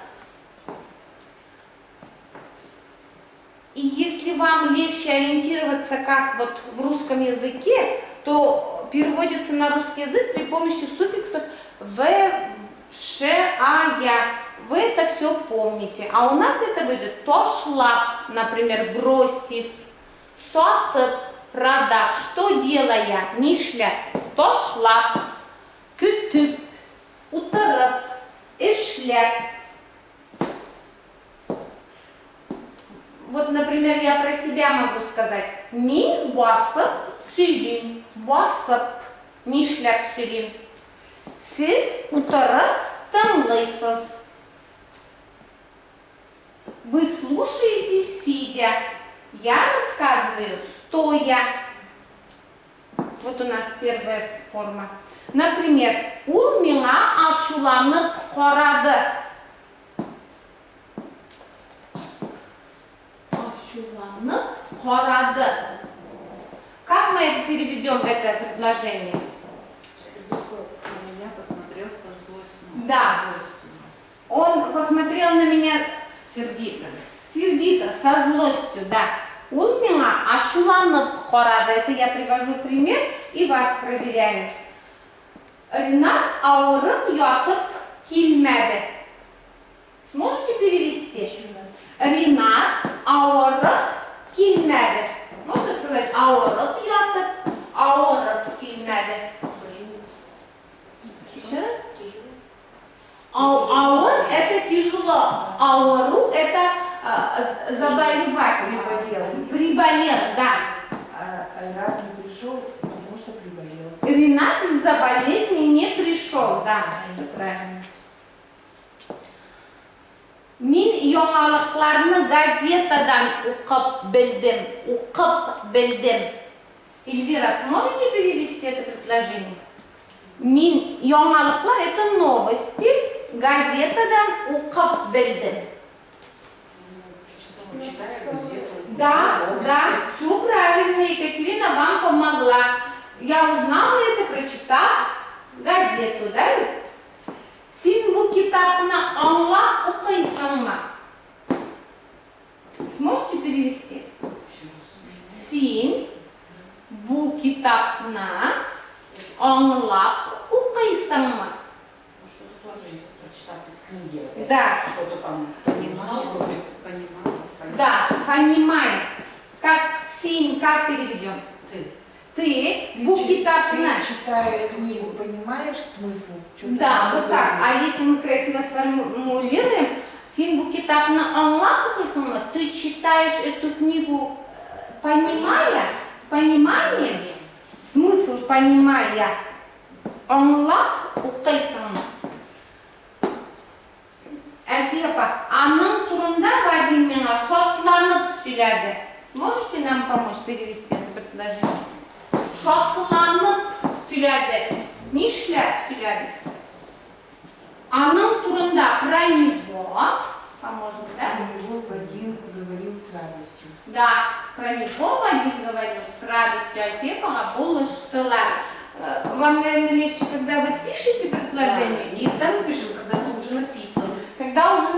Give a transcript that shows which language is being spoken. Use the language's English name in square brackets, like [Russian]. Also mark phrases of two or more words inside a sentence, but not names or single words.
[Russian] И если вам легче ориентироваться, как вот в русском языке, то переводится на русский язык при помощи суффиксов «в», «ш», «а», «я». Вы это все помните. А у нас это будет «тошла», например, бросив, «сотып», продав, что делая, [Tatar] «нишля», «тошла», «күтүп», «утырып», «ишлеп». [Russian] Вот, например, я про себя могу сказать. [Tatar] Мин басып сөйлейм, басып, нишләп сөйлейм. Сіз утырып тыңлайсыз. [Russian] Вы слушаете сидя. Я рассказываю стоя. Вот у нас первая форма. Например, [Tatar] ул миңа ашуланып карады. Ашуланып карады. [Russian] Как мы переведем это предложение? На меня посмотрел со злостью. Да. Он посмотрел на меня Сердито. Сердито, со злостью, да. Он меня [Tatar] ашуланып карады. [Russian] Это я привожу пример и вас проверяю. [Tatar] Ринат ауырып ятып килмәде. [Russian] Сможете перевести? [Tatar] Ринат ауырып килмәде. [Russian] Можно сказать [Tatar] ауырып ятып, ауырып килмәде. [Russian] Еще раз. Ауыр это тяжело, ауру это заболевать. Приболел, да. Ренат не пришел, потому что приболел. Ренат из-за болезни не пришел, да, это правильно. [Tatar] Мин яңалыкларны газетадан укып белдем. [Russian] Эльвира, сможете перевести это предложение? [Tatar] Мин яңалыклар [Russian] это новости. [Tatar] Газетадан укып белдем. [Russian] Да, все правильно, Екатерина вам помогла. Я узнала это, прочитав газету, да? [Tatar] Син бу китапны аңлап укыйсыңмы? [Russian] Сможете перевести? [Tatar] Син бу китапны аңлап укыйсыңмы? [Russian] Прочитав из книги. Да. Что-то там понимал. Да, понимаю. Как син, как переведем? [Tatar] Ты бу китапны. [Russian] Читая книгу, понимаешь смысл? Да, вот так. А если мы красиво сформулируем, [Tatar] син бу китапны аңлап укыйсыңмы? [Russian] Ты читаешь эту книгу, понимая, с пониманием, смысл понимая, [Tatar] аңлап укыйсыңмы? Әлфия, аның турында Вадим миңа шатланып сөйләде. [Russian] Сможете нам помочь перевести это предложение? [Tatar] Шатланып сөйләде. Нишләп сөйләде? Аның турында [Russian] про него, поможем, да? Про него Вадим говорил с радостью. Да, про него Вадим говорил с радостью. Әлфия, бұл штылар. Вам, наверное, легче, когда вы пишете предложение, и когда мы пишем, когда оно уже написано.